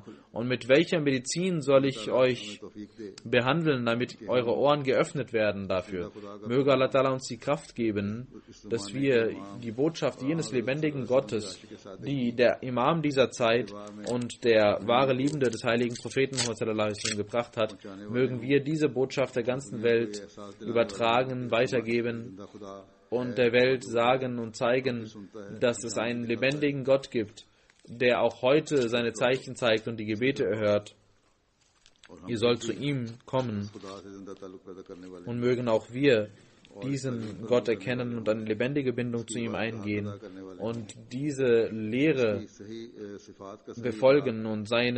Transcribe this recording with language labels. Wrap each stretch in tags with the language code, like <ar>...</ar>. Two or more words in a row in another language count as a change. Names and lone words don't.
<de>Und mit welcher Medizin soll ich euch behandeln, damit eure Ohren geöffnet werden dafür? Möge</de> <ar>الله تعالى</ar> <de>uns die Kraft geben, dass wir die Botschaft jenes lebendigen Gottes, die der Imam dieser Zeit und der wahre Liebende des heiligen Propheten Muhammad</de> <ar>صلى الله عليه وسلم</ar> <de>gebracht hat, mögen wir diese Botschaft der ganzen Welt übertragen, weitergeben und der Welt sagen und zeigen, dass es einen lebendigen Gott gibt, der auch heute seine Zeichen zeigt und die Gebete erhört. Ihr sollt zu ihm kommen und mögen auch wir diesen Gott erkennen und eine lebendige Bindung zu ihm eingehen und diese Lehre befolgen und</de>